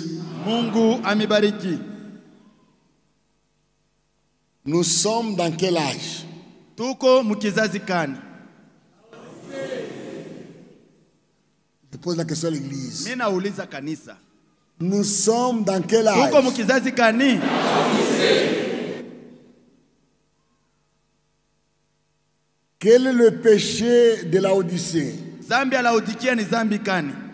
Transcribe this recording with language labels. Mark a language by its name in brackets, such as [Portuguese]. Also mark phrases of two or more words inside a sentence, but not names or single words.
[Swahili] Mungu amibariki. [French] Nous sommes dans quel âge? [Swahili] Tuko mukizazi kani? [French] Je pose la question à l'église. [Swahili] Mimi nauliza kanisa. [French] Nous sommes dans quel âge? [Swahili] Tuko mukizazi kani? [French] Quel est le péché de la Odyssée? [Swahili] Zambi ya Laodikia ni zambi kani?